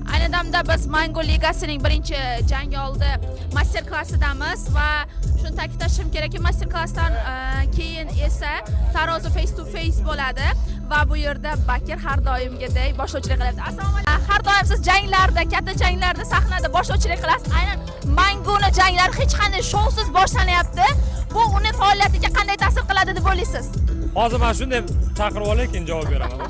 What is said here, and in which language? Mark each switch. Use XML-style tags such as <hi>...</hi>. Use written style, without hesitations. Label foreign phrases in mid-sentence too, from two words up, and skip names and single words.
<uz>damda biz Mango Ligasining birinchi jang oldi master klassidamiz va shuni ta'kidlashim kerakki, master klassdan keyin esa tarozi</uz> <en>face to face</en> <uz>bo'ladi va bu yerda Bakir har doimgidek boshlovchilik qilyapti. Assalomu alaykum. Har doim siz janglarda, katta janglarda sahnada boshlovchilik qilasiz. Aynan Mangoni janglari hech qanday shousiz boshlanyapti. Bu uning faoliyatiga qanday ta'sir qiladi deb o'ylaysiz? Hozir men shunday chaqirib olay, keyin javob beraman.</uz>